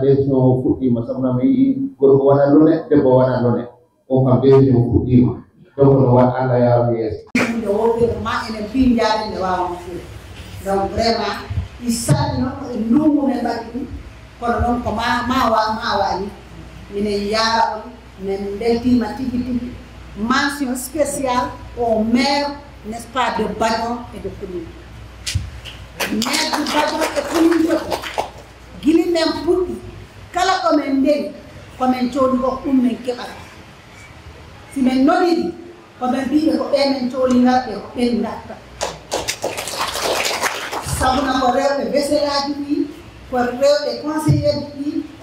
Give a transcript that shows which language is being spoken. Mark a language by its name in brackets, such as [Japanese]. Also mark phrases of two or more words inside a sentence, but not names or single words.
[Fula] décision o fuɗɗima sabuna mi yi gorko waɗa lone debbo waɗa lone o kam décision fuɗɗima donc no wat Allah yaaru yeeso nde woɓɓe ma enen pinjaade nde wawno fuɗ [French] donc vraiment [Fula] i salli noon e ndungu men mbaɗi ɗum kono noon ko ma waani minen yaara on min beltima tigi tigi [French] mention spéciale au maire, n'est-ce pas, de Badon et de Kounoune. Maire de Badon et Kounoune, Guili même Pouti, [Fula] kala ko men ndeni ko men cooli ko ɗum men keɓata si men nodiri ko men mbiɓe ko ɓe men cooli ngarɓe ko ɓen gatta sabuna ko rewɓe veselaji ɗi ko rewɓe conseillere ɗi ko